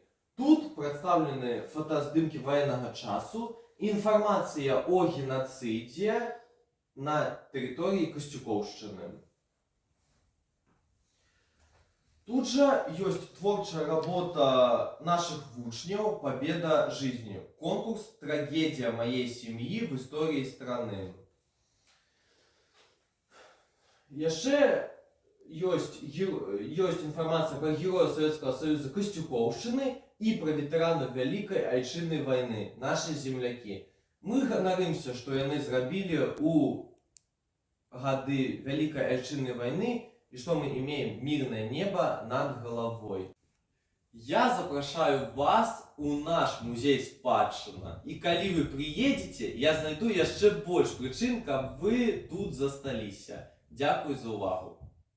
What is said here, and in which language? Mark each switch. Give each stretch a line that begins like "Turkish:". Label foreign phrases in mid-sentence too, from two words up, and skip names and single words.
Belarusian: Тут прадстаўлены фотаздымкі ваеннага часу і інфармацыя о генацыдзе на тэрыторыі Касцюкоўшчыны. Тут жа ёсць творчая работа нашых вучняў «Победа жизнью», конкурс «Трагедия моей семьи в истории страны». Яшчэ ёсць інфармацыя пра героя Савецкага Саюза Касцюкоўшчыны і пра ветэранаў Вялікай Айчыннай вайны, нашы землякі. Мы ганарымся, што яны зрабілі ў гады Вялікай Айчыннай вайны,
Russian: и что мы имеем мирное небо над головой.
Belarusian: Я запрашаю вас у наш музей «Спадщина». И калі вы приедете, я знайду яшчэ больш прычын, каб вы тут засталіся.
Ukrainian: Дякую за увагу.